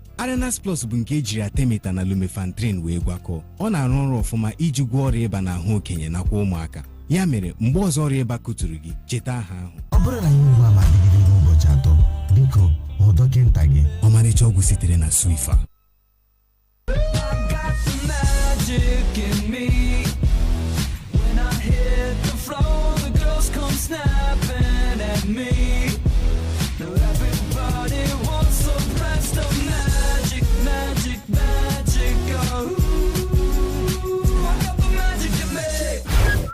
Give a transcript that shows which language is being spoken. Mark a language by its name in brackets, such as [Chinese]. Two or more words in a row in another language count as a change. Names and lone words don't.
[Igbo] Arenas Plus bụ nke ejiri atemeta na lumefantrine wee gwakọọ. Ọ na-arụ ọrụ ọfụma iji gwọọ ọrịa ịba n'ahụ okenye nakwa ụmụaka. Ya mere, mgbe ọzọ ọrịa ịba kụtụrụ gị, cheta aha ahụ. Ọ bụrụ na ihe ugbu a ma-adịgide n'ụbọchị 3, biko hụ dọkịnta gị. Ọmarịcha ọgwụ sitere na Swifa. [English] Snapping at me. Now everybody wants some blast of magic. Oh, I got the magic to make.